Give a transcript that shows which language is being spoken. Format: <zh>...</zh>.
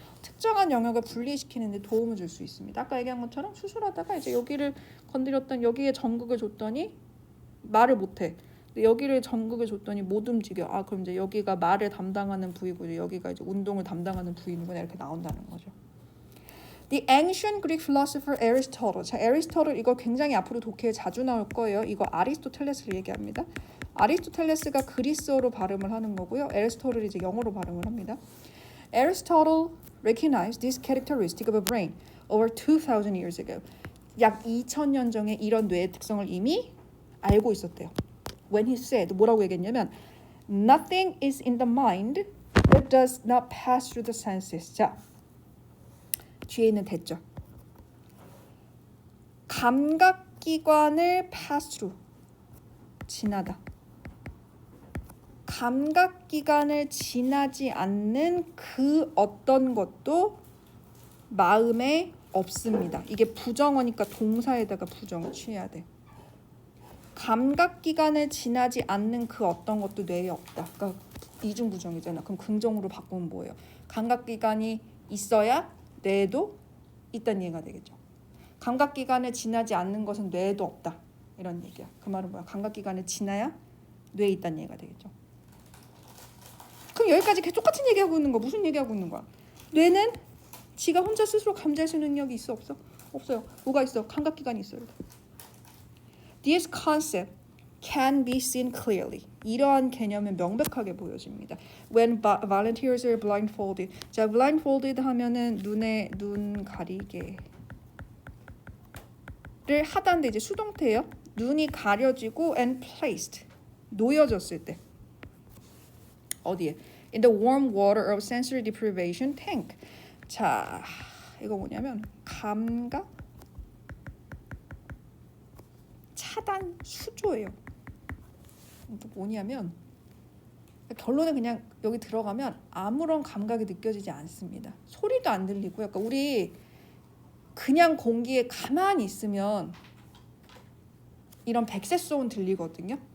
<ko>특정한 영역을 분리시키는 데 도움을 줄 수 있습니다. 아까 얘기한 것처럼 수술하다가 이제 여기를 건드렸더니 여기에 전극을 줬더니 말을 못해. 여기를 전극을 줬더니 못 움직여. 아 그럼 이제 여기가 말을 담당하는 부위고 여기가 이제 운동을 담당하는 부위구나 이렇게 나온다는 거죠.</ko> <en>The ancient Greek philosopher Aristotle.</en> <ko>자, Aristotle 이거 굉장히 앞으로 독해에 자주 나올 거예요. 이거 아리스토텔레스를 얘기합니다. 아리스토텔레스가 그리스어로 발음을 하는 거고요. Aristotle이 이제 영어로 발음을 합니다.</ko> <en>Aristotle recognized this characteristic of a brain over 2,000 years ago.</en> <ko>약 2,000년 전에 이런 뇌의 특성을 이미 알고 있었대요.</ko> <en>When he said</en> <ko>뭐라고 얘기했냐면</ko> <en>Nothing is in the mind that does not pass through the senses.</en> <ko>자, 뒤에 있는 됐죠. 감각기관을</ko> <en>pass through,</en> <ko>지나다. 감각기관을 지나지 않는 그 어떤 것도 마음에 없습니다. 이게 부정어니까 동사에다가 부정을 취해야 돼. 감각기관을 지나지 않는 그 어떤 것도 뇌에 없다. 그러니까 이중부정이잖아. 그럼 긍정으로 바꾸면 뭐예요? 감각기관이 있어야 뇌에도 있다는 얘기가 되겠죠. 감각기관을 지나지 않는 것은 뇌에도 없다. 이런 얘기야. 그 말은 뭐야? 감각기관을 지나야 뇌에 있다는 얘기가 되겠죠. 그럼 여기까지 계속 똑같은 얘기하고 있는 거야. 무슨 얘기하고 있는 거야? 뇌는 지가 혼자 스스로 감지할 수 있는 능력이 있어? 없어? 없어요. 뭐가 있어? 감각기관이 있어요.</ko> <en>This concept can be seen clearly.</en> <ko>이러한 개념은 명백하게 보여집니다.</ko> <en>When volunteers are blindfolded.</en> <ko>자, blindfolded 하면은 눈 가리개를 하다인데 이제 수동태예요. 눈이 가려지고</ko> <en>and placed,</en> <ko>놓여졌을 때. 어디에?</ko> <en>In the warm water of sensory deprivation tank.</en> <ko>자, 이거 뭐냐면 감각 차단 수조예요. 또 뭐냐면 결론은 그냥 여기 들어가면 아무런 감각이 느껴지지 않습니다. 소리도 안 들리고 약간 우리 그냥 공기에 가만히 있으면 이런 백색 소음 들리거든요.</ko>